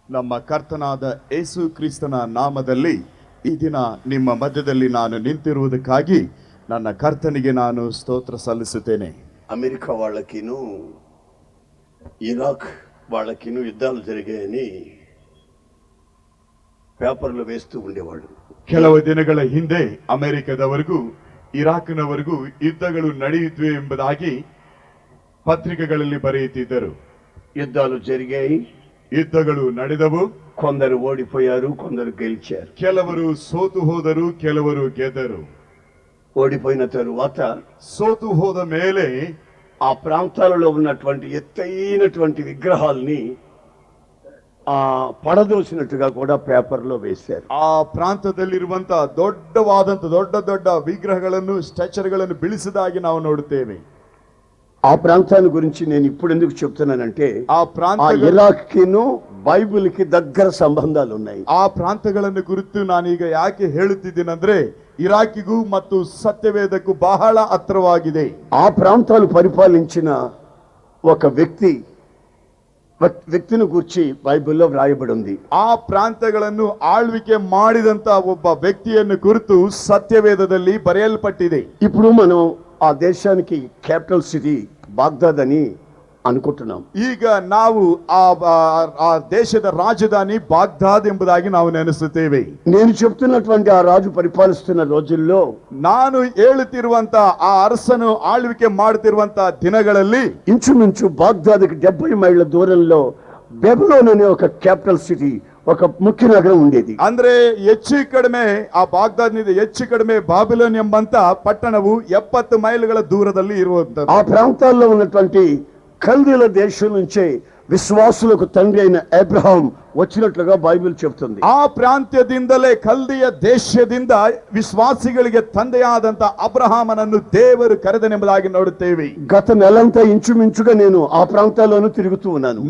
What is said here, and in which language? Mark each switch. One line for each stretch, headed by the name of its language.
Kannada: ನಮ್ಮ ಕರ್ತನಾದ ಯೇಸು ಕ್ರಿಸ್ತನ ನಾಮದಲ್ಲಿ ಈ ದಿನ ನಿಮ್ಮ ಮಧ್ಯದಲ್ಲಿ ನಾನು ನಿಂತಿರುವುದಕ್ಕಾಗಿ ನನ್ನ ಕರ್ತನಿಗೆ ನಾನು ಸ್ತೋತ್ರ ಸಲ್ಲಿಸುತ್ತೇನೆ.
Telugu: అమెరికా వాళ్ళకిను ఇరాక్ వాళ్ళకిను యుద్ధాలు జరిగాయని పేపర్లు వేస్తూ ఉండేవాళ్ళు.
Kannada: ಕೆಲವು ದಿನಗಳ ಹಿಂದೆ ಅಮೆರಿಕದವರೆಗೂ ಇರಾಕ್ನವರೆಗೂ ಯುದ್ಧಗಳು ನಡೆಯುತ್ತವೆ ಎಂಬುದಾಗಿ ಪತ್ರಿಕೆಗಳಲ್ಲಿ ಬರೆಯುತ್ತಿದ್ದರು.
Telugu: యుద్ధాలు జరిగాయి,
Kannada: ಯುದ್ಧಗಳು ನಡೆದವು.
Telugu: కొందరు ఓడిపోయారు, కొందరు గెలిచారు.
Kannada: ಕೆಲವರು ಸೋತು ಹೋದರು, ಕೆಲವರು ಗೆದ್ದರು.
Telugu: ఓడిపోయిన తరువాత
Kannada: సోతు ಹೋದ ಮೇಲೆ
Telugu: ఆ ప్రాంతాలలో ఉన్నటువంటి ఎత్తైనటువంటి విగ్రహాల్ని పడదోసినట్టుగా కూడా పేపర్లో వేశారు.
Kannada: ಆ ಪ್ರಾಂತದಲ್ಲಿರುವಂತಹ ದೊಡ್ಡ ದೊಡ್ಡ ವಿಗ್ರಹಗಳನ್ನು ಸ್ಟ್ರಕ್ಚರ್ಗಳನ್ನು ಬೀಳಿಸಿದಾಗಿ ನಾವು ನೋಡುತ್ತೇವೆ.
Telugu: ఆ ప్రాంతాన్ని గురించి నేను ఇప్పుడు ఎందుకు చెప్తున్నానంటే ఆ ప్రాంత ఇరాక్కిను బైబిల్ కి దగ్గర సంబంధాలు ఉన్నాయి.
Kannada: ಆ ಪ್ರಾಂತಗಳನ್ನು ಕುರಿತು ನಾನೀಗ ಯಾಕೆ ಹೇಳುತ್ತಿದ್ದೇನೆಂದ್ರೆ ಇರಾಕಿಗೂ ಮತ್ತು ಸತ್ಯವೇದಕ್ಕೂ ಬಹಳ ಹತ್ತಿರವಾಗಿದೆ.
Telugu: ఆ ప్రాంతాలు పరిపాలించిన ఒక వ్యక్తిని గురించి బైబిల్లో వ్రాయబడి ఉంది.
Kannada: ಆ ಪ್ರಾಂತಗಳನ್ನು ಆಳ್ವಿಕೆ ಮಾಡಿದಂತ ಒಬ್ಬ ವ್ಯಕ್ತಿಯನ್ನು ಕುರಿತು ಸತ್ಯವೇದದಲ್ಲಿ ಬರೆಯಲ್ಪಟ್ಟಿದೆ.
Telugu: ఇప్పుడు మనం ఆ దేశానికి క్యాపిటల్ సిటీ బాగ్దాద్ అని అనుకుంటున్నాం.
Kannada: ಈಗ ನಾವು ಆ ದೇಶದ ರಾಜಧಾನಿ ಬಾಗ್ದಾದ್ ಎಂಬುದಾಗಿ ನಾವು ನೆನೆಸುತ್ತೇವೆ.
Telugu: నేను చెప్తున్నటువంటి ఆ రాజు పరిపాలిస్తున్న రోజుల్లో
Kannada: ನಾನು ಹೇಳುತ್ತಿರುವಂತ ಆ ಅರಸನು ಆಳ್ವಿಕೆ ಮಾಡುತ್ತಿರುವಂತ ದಿನಗಳಲ್ಲಿ
Telugu: ఇంచుమించు బాగ్దాద్కి 70 మైళ్ళ దూరంలో బెబిలోన్ అనే ఒక క్యాపిటల్ సిటీ, ఒక ముఖ్య నగరం ఉండేది.
Kannada: ಅಂದ್ರೆ ಹೆಚ್ಚು ಕಡಿಮೆ ಆ ಬಾಗ್ದಾದ್ನಿಂದ ಹೆಚ್ಚು ಕಡಿಮೆ ಬಾಬಿಲೋನ್ ಎಂಬಂತ ಪಟ್ಟಣವು 70 ಮೈಲುಗಳ ದೂರದಲ್ಲಿ ಇರುವಂತದ್ದು.
Telugu: ఆ ప్రాంతాల్లో ఉన్నటువంటి కల్దీల దేశం నుంచే విశ్వాసులకు తండ్రి అయిన అబ్రహాం వచ్చినట్లుగా బైబిల్ చెప్తుంది.
Kannada: ಆ ಪ್ರಾಂತ್ಯದಿಂದಲೇ ಕಲ್ದಿಯ ದೇಶದಿಂದ ವಿಶ್ವಾಸಿಗಳಿಗೆ ತಂದೆಯಾದಂತ ಅಬ್ರಹಾಮನನ್ನು ದೇವರು ಕರೆದನೆಂಬುದಾಗಿ ನೋಡುತ್ತೇವೆ.
Telugu: గత నెలంతా ఇంచుమించుగా నేను ఆ ప్రాంతాల్లోనూ తిరుగుతూ ఉన్నాను.